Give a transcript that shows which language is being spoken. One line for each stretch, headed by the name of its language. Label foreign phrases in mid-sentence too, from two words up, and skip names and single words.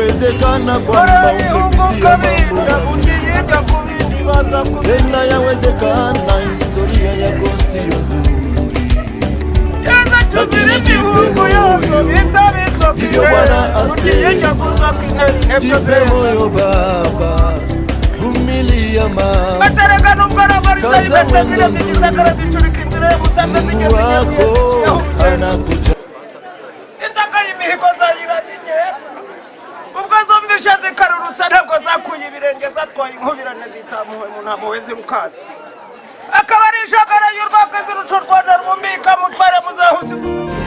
Swahili: yawezekana kwamba umepitia mambo, tena yawezekana historia yako sio nzuri, lakini jipe moyo, ndivyo Bwana asema. Jipe moyo baba, vumilia mama, kaza mwendo ndugu, Mungu wako anakuja.
Kinyarwanda: Imihigo zayiranye ubwo zomvisha zikarurutsa ntabwo zakuye ibirenge zatwaye inkubirane zitamuwe mu ntamuwe zirukaza akaba ari ishagara y'urwakwe ziruca u Rwanda rwumika mutware muzahuzi